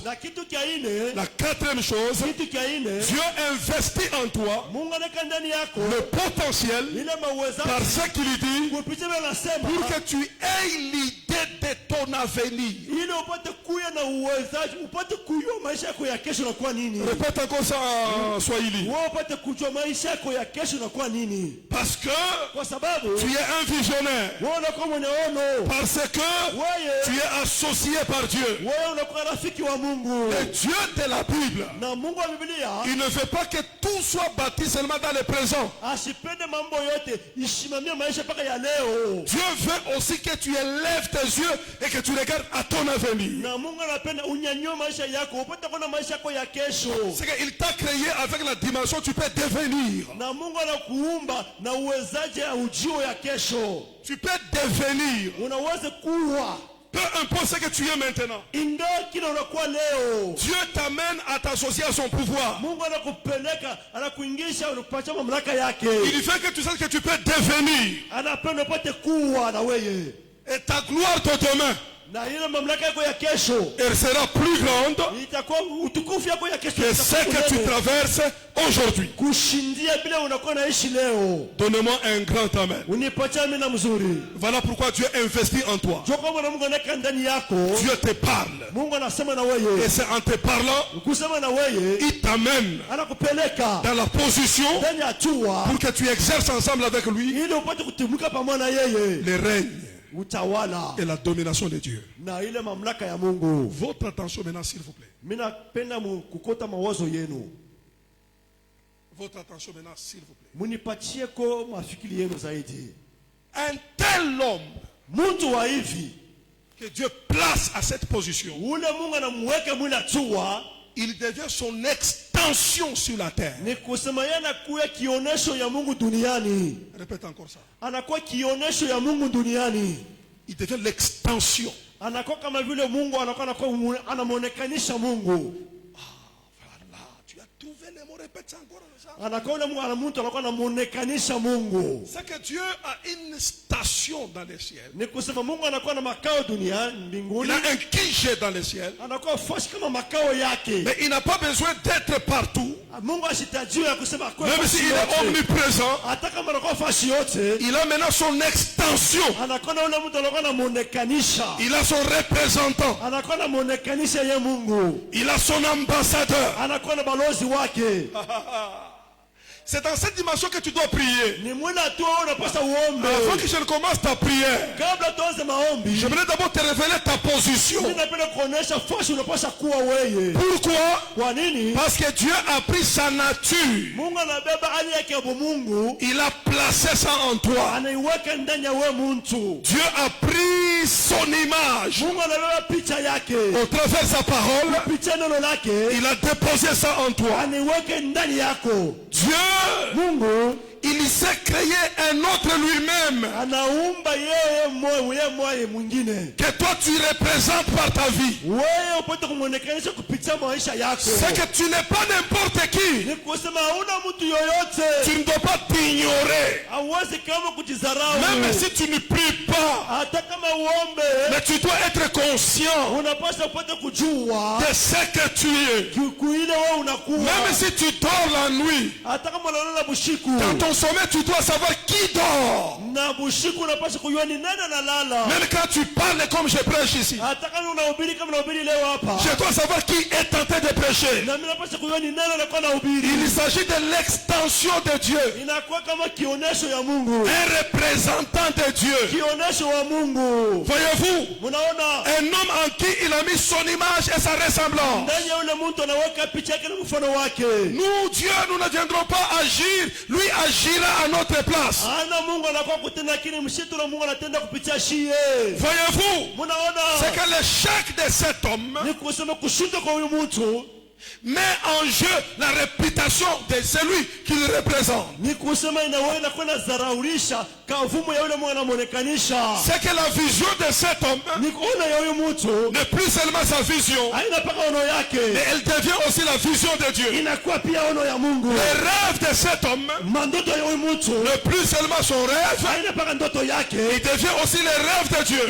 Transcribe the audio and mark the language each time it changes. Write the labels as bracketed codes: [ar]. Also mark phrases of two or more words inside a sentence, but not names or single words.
[sw] Na kitu kia ine, [fr] Dieu investit en toi [sw] Mungu anaweka ndani yako [fr] le potentiel [sw] ile maweza [fr] par ce qu'il dit [sw] kupitia vile anasema [fr] pour que tu aies l'idée de ton avenir. [sw] ili upate kuya na uwezaji, upate kujua maisha yako ya kesho inakuwa nini. [fr] Répète encore ça en Swahili. [sw] Wewe upate kujua maisha yako ya kesho inakuwa nini. [fr] Parce que [sw] Kwa sababu [fr] tu es un visionnaire. [sw] wewe unakuwa mwenye ono. [fr] Parce que [sw] Wewe [fr] tu es associé par Dieu. [sw] wewe unakuwa rafiki wa Mungu. [fr] Et Dieu de la Bible, [sw] Na Mungu wa Biblia [fr] il ne veut pas que tout soit bâti seulement dans le présent. [sw] asipende mambo yote ishimamie maisha mpaka ya leo. [fr] Dieu veut aussi que tu élèves tes yeux et que tu regardes à ton avenir. [sw] Na Mungu anapenda unyanyue maisha yako, upate kuona maisha yako ya kesho. [fr] C'est qu'il t'a créé avec la dimension tu peux devenir. [sw] Na Mungu anakuumba na uwezaji ya ujio ya kesho. [fr] Tu peux devenir. [sw] Unaweza kuwa [fr] Peu importe ce que tu es maintenant. [sw] ingawa kile unakuwa leo. [fr] Dieu t'amène à t'associer à son pouvoir. [sw] Mungu anakupeleka, anakuingisha, anakupatia mamlaka yake. [fr] Il fait que tu saches que tu peux devenir. [sw] Anapenda upate kuwa na wewe. [fr] Et ta gloire de demain, [sw] Na ile mamlaka yako ya kesho [fr] elle sera plus grande [sw] itakuwa utukufu yako ya kesho [fr] que ce que tu traverses aujourd'hui. [sw] kushindia bila unakuwa naishi leo. [fr] Donne-moi un grand amen. [sw] Unipatie amina mzuri. [fr] Voilà pourquoi Dieu investit en toi. [sw] Joko mwana Mungu anaweka ndani yako. [fr] Dieu te parle. [sw] Mungu anasema na wewe. [fr] Et c'est en te parlant, [sw] Kusema na wewe [fr] il t'amène [sw] anakupeleka [fr] dans la position [sw] ndani ya hatua [fr] pour que tu exerces ensemble avec lui [sw] ili upate kutumika pamoja na yeye. [fr] le règne [sw] Utawala [fr] et la domination de Dieu. [sw] na ile mamlaka ya Mungu. [fr] Votre attention maintenant, s'il vous plaît. [sw] Mimi napenda kukota mawazo yenu. [fr] Votre attention maintenant, s'il vous plaît. [sw] Munipatie ko mafikiri yenu zaidi. [fr] Un tel homme [sw] Mtu wa hivi [fr] que Dieu place à cette position, [sw] ule Mungu anamweka mwili hatua, [fr] il devient son extension sur la terre. [sw] ni kusema yeye anakuwa kionesho ya Mungu duniani. [fr] Répète encore ça. [sw] Anakuwa kionesho ya Mungu duniani. [fr] Il devient l'extension. [sw] anakuwa kama vile Mungu anakuwa anamuonekanisha Mungu. [fr] Voilà, tu as trouvé les mots, répète ça encore. [sw] Anakuwa ule Mungu mtu anakuwa anamuonekanisha Mungu. [fr] C'est que Dieu a une station dans les ciels. [sw] Ni kusema Mungu anakuwa na makao duniani [fr] Il [sw] mbinguni. [fr] a un QG dans les ciels. [sw] Anakuwa fasi kama makao yake. [fr] Mais il n'a pas besoin d'être partout. [sw] Mungu ashitajiwa kusema kwa [fr] Même s'il est omniprésent, [sw] hata kama anakuwa fasi yote, [fr] il a maintenant son extension. [sw] anakuwa na ule mtu anakuwa anamuonekanisha. [fr] Il a son représentant. [sw] Anakuwa anamuonekanisha yeye Mungu. [fr] Il a son ambassadeur. [sw] Anakuwa na balozi wake. [fr] C'est dans cette dimension que tu dois prier. [sw] Ni mwina tu unapaswa uombe. [fr] Avant que je ne commence ta prière, [sw] Kabla tuanze maombi, [fr] j'aimerais d'abord te révéler ta position. [sw] ninapenda kuonesha fasi unapaswa kuwa wewe. [fr] Pourquoi? [sw] Kwa nini? [fr] Parce que Dieu a pris sa nature. [sw] Mungu anabeba hali yake ya Mungu, [fr] Il a placé ça en toi. [sw] anaiweka ndani ya wewe mtu. [fr] Dieu a pris son image. [sw] Mungu anabeba picha yake. [fr] Au travers sa parole, [sw] Picha neno lake, [fr] il a déposé ça en toi. [sw] anaiweka ndani yako. [fr] Dieu, [sw] Mungu [fr] il s'est créé un autre lui-même [sw] anaumba yeye mmoja mwingine. [fr] que toi tu représentes par ta vie. [sw] Wewe upate kumuonekanisha kupitia maisha yako. [fr] C'est que tu n'es pas n'importe qui. [sw] Ni kusema hauna mtu yoyote. [fr] Tu ne dois pas t'ignorer. [sw] Hauwezi kama kujidharau. [fr] Même si tu ne pries pas, [sw] Hata kama uombe, [fr] mais tu dois être conscient [sw] unapaswa upate kujua [fr] de ce que tu es. [sw] kuile wewe unakuwa. [fr] Même si tu dors la nuit, [sw] Hata kama unalala bushiku, [fr] dans ton sommeil, tu dois savoir qui dort. [sw] na bushiku unapaswa kujua ni nani analala. [fr] Même quand tu parles comme je prêche ici, [sw] Hata kama unahubiri kama unahubiri leo hapa, [fr] je dois savoir qui est en train de prêcher. [sw] na mimi napaswa kujua ni nani anakuwa anahubiri. [fr] Il s'agit de l'extension de Dieu. [sw] Inakuwa kama kionesho ya Mungu. [fr] Un représentant de Dieu. [sw] Kionesho wa Mungu. [fr] Voyez-vous, [sw] Munaona [fr] un homme en qui il a mis son image et sa ressemblance. [sw] ndani ya yule mtu anaweka picha yake na mfano wake. [fr] Nous, Dieu, nous ne viendrons pas agir. Lui agira à notre place. [sw] Ana Mungu anakuwa kutenda kile mshitu na Mungu anatenda kupitia shie. [fr] Voyez-vous, [sw] Munaona [fr] c'est que l'échec de cet homme [sw] ni kusema kushinda kwa huyu mtu [fr] met en jeu la réputation de celui qu'il représente. [sw] ni kusema inaweza kwenda zaraulisha kavumu ya yule Mungu anamuonekanisha. [fr] C'est que la vision de cet homme [sw] Ni kuona ya huyu mtu [fr] n'est plus seulement sa vision, [sw] haina paka ono [fr] mais [sw] yake, [fr] elle devient aussi la vision de Dieu. [sw] inakuwa pia ono ya Mungu. [fr] Le rêve de cet homme [sw] Mandoto ya huyu mtu [fr] n'est plus seulement son rêve, [sw] haina paka ndoto yake, [fr] il devient aussi le rêve de Dieu.